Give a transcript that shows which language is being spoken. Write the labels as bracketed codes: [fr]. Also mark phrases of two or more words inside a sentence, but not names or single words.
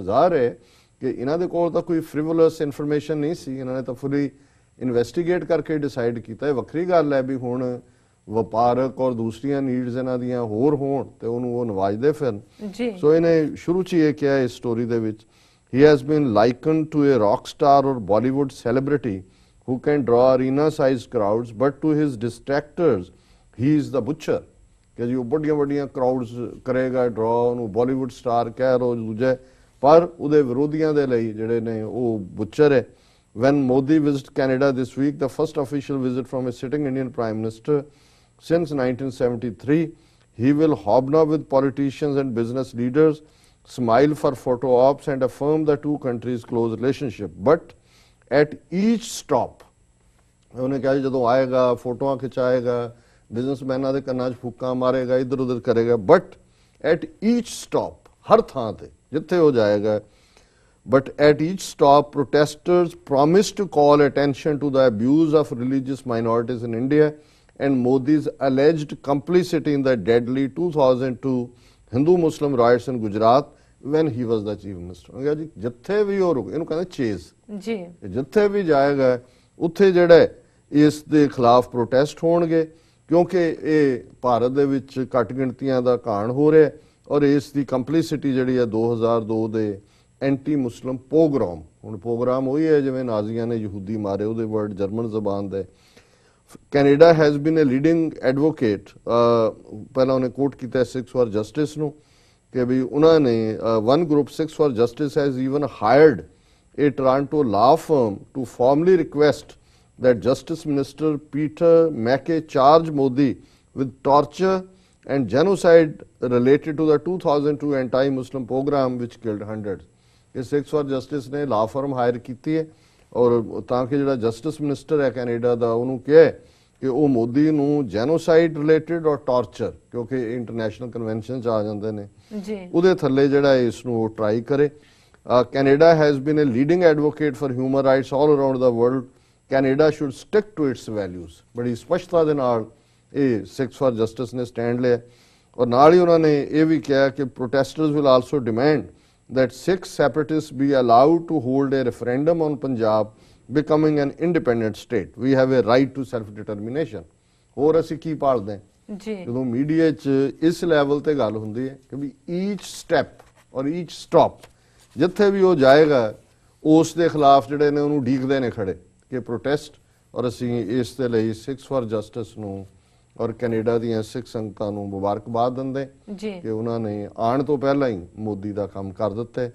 [pa] ਜ਼ਾਹਰ ਹੈ ਕਿ ਇਹਨਾਂ ਦੇ ਕੋਲ ਤਾਂ ਕੋਈ [en] frivolous information [pa] ਨਹੀਂ ਸੀ, ਇਹਨਾਂ ਨੇ ਤਾਂ [en] fully investigate [pa] ਕਰਕੇ ਡਿਸਾਈਡ ਕੀਤਾ। ਇਹ ਵੱਖਰੀ ਗੱਲ ਹੈ ਵੀ ਹੁਣ ਵਪਾਰਕ ਔਰ ਦੂਸਰੀਆਂ ਨੀਡਸ ਇਹਨਾਂ ਦੀਆਂ ਹੋਰ ਹੋਣ ਤੇ ਉਹਨੂੰ ਉਹ ਨਵਾਜਦੇ ਫਿਰਨ। ਸੋ ਇਹਨੇ ਸ਼ੁਰੂ 'ਚ ਇਹ ਕਿਹਾ ਇਸ ਸਟੋਰੀ ਦੇ ਵਿੱਚ, [en] he has been likened to a rock star or Bollywood celebrity who can draw arena-sized crowds, but to his distractors he is the butcher, [pa] ਕਿ ਜੀ ਉਹ ਵੱਡੀਆਂ ਕਰਾਊਡਸ ਕਰੇਗਾ ਡਰਾ, ਉਹਨੂੰ [en] Bollywood star [pa] ਕਹਿ ਰੋ ਦੂਜੇ, ਪਰ ਉਹਦੇ ਵਿਰੋਧੀਆਂ ਦੇ ਲਈ ਜਿਹੜੇ ਨੇ ਉਹ ਬੁੱਚਰ ਹੈ। [en] when Modi visited Canada this week, the first official visit from a sitting Indian Prime Minister since 1973. He will hobnob with politicians and business leaders, smile for photo ops and affirm the two countries' close relationship. But at each stop, [pa] ਉਹਨੇ ਕਿਹਾ ਜਦੋਂ ਆਏਗਾ ਫੋਟੋਆਂ ਖਿਚਾਏਗਾ ਬਿਜ਼ਨਸਮੈਨਾਂ ਦੇ ਕੰਨਾਂ 'ਚ ਫੂਕਾਂ ਮਾਰੇਗਾ ਇੱਧਰ ਉੱਧਰ ਕਰੇਗਾ [en] but at each stop [pa] ਹਰ ਥਾਂ ਤੇ ਜਿੱਥੇ ਉਹ ਜਾਏਗਾ [en] but at each stop protesters promised to call attention to the abuse of religious minorities in India and Modi's alleged complicity in the deadly 2002 Hindu-Muslim riots in Gujarat when he was the chief minister. [pa] ਉਹਨੇ ਕਿਹਾ ਜੀ ਜਿੱਥੇ ਵੀ ਉਹ ਰੁਕ ਇਹਨੂੰ ਕਹਿੰਦੇ ਚੇਜ਼ ਜੀ ਜਿੱਥੇ ਵੀ ਜਾਏਗਾ ਉੱਥੇ ਜਿਹੜੇ ਇਸ ਦੇ ਖਿਲਾਫ ਪ੍ਰੋਟੈਸਟ ਹੋਣਗੇ ਕਿਉਂਕਿ ਇਹ ਭਾਰਤ ਦੇ ਵਿੱਚ ਘੱਟ ਗਿਣਤੀਆਂ ਦਾ ਘਾਣ ਹੋ ਰਿਹਾ ਔਰ ਇਸ ਦੀ ਕੰਪਲਿਸਿਟੀ ਜਿਹੜੀ ਹੈ 2002 ਦੇ [en] anti Muslim pogrom [pa] ਹੁਣ ਪੋਗਰਾਮ ਉਹੀ ਹੈ ਜਿਵੇਂ ਨਾਜ਼ੀਆਂ ਨੇ ਯਹੂਦੀ ਮਾਰੇ ਉਹਦੇ ਵਰਡ ਜਰਮਨ ਜ਼ਬਾਨ ਦੇ [en] Canada has been a leading advocate [pa] ਪਹਿਲਾਂ ਉਹਨੇ ਕੋਟ ਕੀਤਾ 6 ਫॉर ਜਸਟਿਸ ਨੂੰ ਕਿ ਵੀ ਉਹਨਾਂ ਨੇ [en] one group 6 for Justice has even hired a Toronto law firm to formally request that Justice Minister Peter MacKay charge Modi with torture and genocide related to the 2002 anti-Muslim pogrom which killed hundreds. [pa] This 6 for Justice ने [en] law firm hire [pa] ਕੀਤੀ ਹੈ ਔਰ ਤਾਂ ਕਿ ਜਿਹੜਾ ਜਸਟਿਸ ਮਿਨਿਸਟਰ ਹੈ ਕੈਨੇਡਾ ਦਾ ਉਹਨੂੰ ਕਹੇ ਕਿ ਉਹ ਮੋਦੀ ਨੂੰ [en] genocide related [pa] ਔਰ ਟਾਰਚਰ ਕਿਉਂਕਿ [en] international convention [pa] 'ਚ ਆ ਜਾਂਦੇ ਨੇ ਜੀ ਉਹਦੇ ਥੱਲੇ ਜਿਹੜਾ ਇਸ ਨੂੰ ਉਹ ਟਰਾਈ ਕਰੇ [en] Canada has been a leading advocate for human rights all around the world. Canada should stick to its values. [pa] ਬੜੀ ਸਪਸ਼ਟਤਾ ਦੇ ਨਾਲ ਇਹ 6 for Justice ਨੇ ਸਟੈਂਡ ਲਿਆ ਔਰ ਨਾਲ ਹੀ ਉਹਨਾਂ ਨੇ ਇਹ ਵੀ ਕਿਹਾ ਕਿ [en] protesters will also demand that Sikh separatists be allowed to hold a referendum on Punjab becoming an independent state. We have a right to self-determination. [pa] ਹੋਰ ਅਸੀਂ ਕੀ ਭਾਲਦੇ ਹਾਂ ਜੀ ਜਦੋਂ ਮੀਡੀਆ 'ਚ ਇਸ ਲੈਵਲ ਤੇ ਗੱਲ ਹੁੰਦੀ ਹੈ ਕਿ ਵੀ [en] each step [pa] ਔਰ [en] each stop [pa] ਜਿੱਥੇ ਵੀ ਉਹ ਜਾਏਗਾ ਉਸ ਦੇ ਖਿਲਾਫ ਜਿਹੜੇ ਨੇ ਉਹਨੂੰ ਡੀਕਦੇ ਨੇ ਖੜੇ ਕਿ ਪ੍ਰੋਟੈਸਟ ਔਰ ਅਸੀਂ ਇਸ ਦੇ ਲਈ 6 ਫॉर ਜਸਟਿਸ ਨੂੰ ਔਰ ਕੈਨੇਡਾ ਦੀਆਂ ਸਿੱਖ ਸੰਗਤਾਂ ਨੂੰ ਮੁਬਾਰਕਬਾਦ ਦਿੰਦੇ ਕਿ ਉਹਨਾਂ ਨੇ ਆਉਣ ਤੋਂ ਪਹਿਲਾਂ ਹੀ ਮੋਦੀ ਦਾ ਕੰਮ ਕਰ ਦਿੱਤਾ ਹੈ।